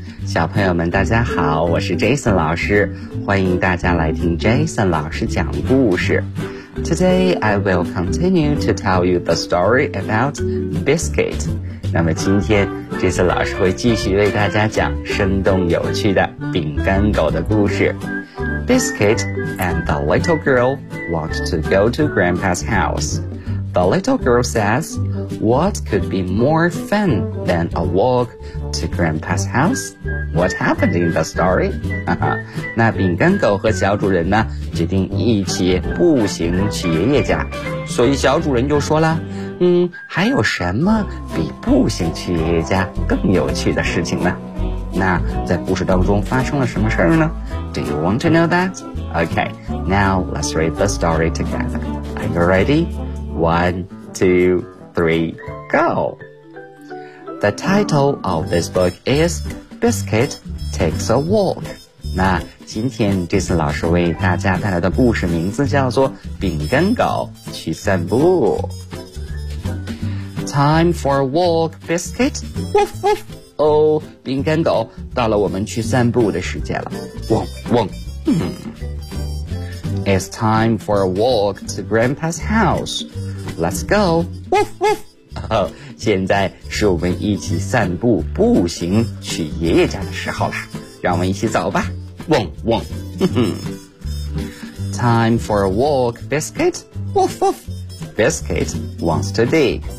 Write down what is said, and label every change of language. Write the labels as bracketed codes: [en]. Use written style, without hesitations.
[zh] 小朋友们大家好，我是 Jason 老师，欢迎大家来听 Jason 老师讲故事。 [en] Today I will continue to tell you the story about Biscuit。 [zh] 那么今天 Jason 老师会继续为大家讲生动有趣的饼干狗的故事。 [en] Biscuit and the little girl want to go to Grandpa's house. The little girl says, What could be more fun than a walk to Grandpa's house? What happened in the story? [zh] 那饼干狗和小主人呢决定一起步行去爷爷家，所以小主人就说了，还有什么比步行去爷爷家更有趣的事情呢？那在故事当中发生了什么事儿呢？ [en] Do you want to know that? Okay, now let's read the story together. Are you ready? 1, 2, 3, go! The title of this book isBiscuit takes a walk. [zh] 那今天这次老师为大家带来的故事名字叫做饼干狗去散步。 [en] Time for a walk, Biscuit. Woof woof. [zh] Oh, 饼干狗，到了我们去散步的时间了。汪汪。 [en] It's time for a walk to Grandpa's house. Let's go. Woof woof. [zh] 现在是我们一起散步步行去爷爷家的时候了，让我们一起走吧。汪汪。 [en] Time for a walk, Biscuit. Woof woof. Biscuit wants to dig.